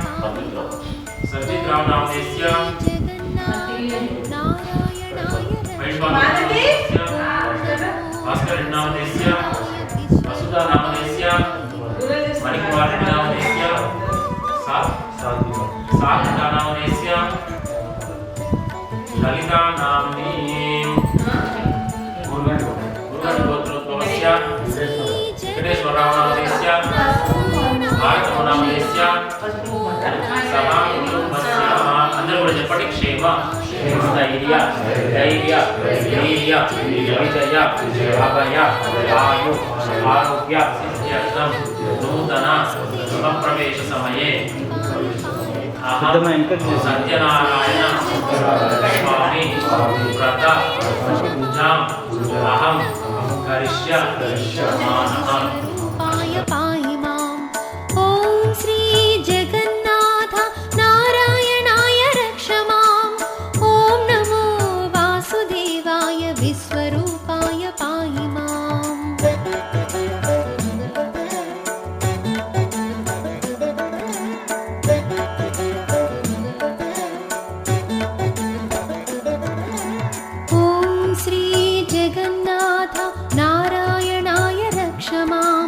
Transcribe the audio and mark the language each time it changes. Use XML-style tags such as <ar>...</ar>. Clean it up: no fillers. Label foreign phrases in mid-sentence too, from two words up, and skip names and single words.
<sa>सर्जित रामनामदेस्य भास्करनामदेस्य वसुधानामदेस्य मणिकुमारनामदेस्य साधुनामदेस्य ललितानाम्नी गोत्रोद्भवस्य वेंकटेश्वरनामदेस्य भारतनामदेस्य सभाकुटुम्बस्य</sa> <te>అందరూ కూడా చెప్పండి</te> <sa>క్షేమ ధైర్య ధైర్య వీర్య విజయ అభయ ఆయు ఆరోగ్య సిద్ధ్యర్థం నూతన శుభప్రవేశ సమయే అహం సత్యనారాయణ స్వామి వ్రత పూజాం అహం కరిష్యామః पाहि माम् ॐ श्री जगन्नाथ नारायणाय रक्ष माम् ॐ नमो वासुदेवाय विश्वरूपाय पाहि माम् ॐ श्री जगन्नाथ नारायणाय रक्ष माम्</sa>